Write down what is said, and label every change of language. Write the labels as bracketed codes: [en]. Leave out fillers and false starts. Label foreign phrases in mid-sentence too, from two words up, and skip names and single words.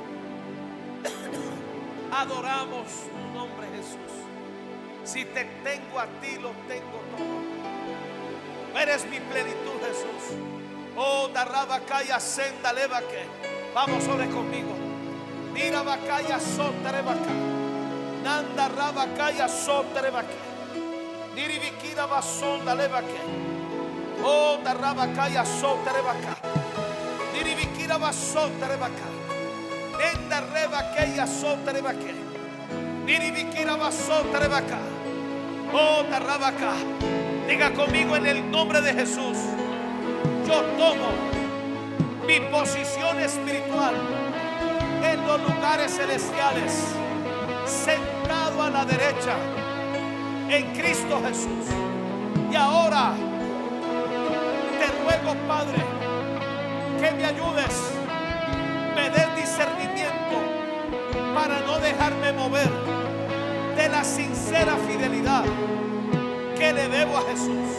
[es] Adoramos tu nombre, Jesús. Si te tengo a ti, lo tengo todo. Eres mi plenitud, Jesús. Oh, darrabacaya senda levaque. Vamos, ore conmigo. Mira bacaya soterevaca. Nanda rabacaya soterevaque. Nirivikira basonda levaque. Oh, darrabacaya soterevaca. Nirivikira basoterevaca. Nenda revaqueya soterevaque. Nirivikira basoterevaca. Oh, darrabaca. Diga conmigo en el nombre de Jesús. Yo tomo mi posición espiritual en los lugares celestiales, sentado a la derecha en Cristo Jesús. Y ahora te ruego, Padre, que me ayudes, me des discernimiento para no dejarme mover de la sincera fidelidad que le debo a Jesús.